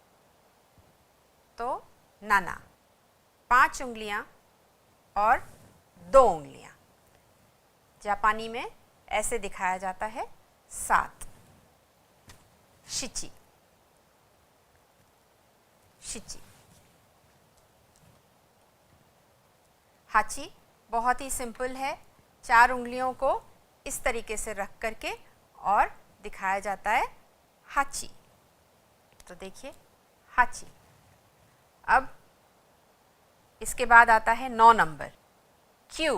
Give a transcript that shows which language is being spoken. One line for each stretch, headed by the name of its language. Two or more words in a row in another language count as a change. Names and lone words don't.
Hindi: तो नाना 5 उंगलियां और 2 उंगलियां, जापानी में ऐसे दिखाया जाता है 7। शिची, शिची। हाची बहुत ही सिंपल है, 4 उंगलियों को इस तरीके से रख करके और दिखाया जाता है हाची। तो देखिए हाची। अब इसके बाद आता है 9 नंबर, क्यू।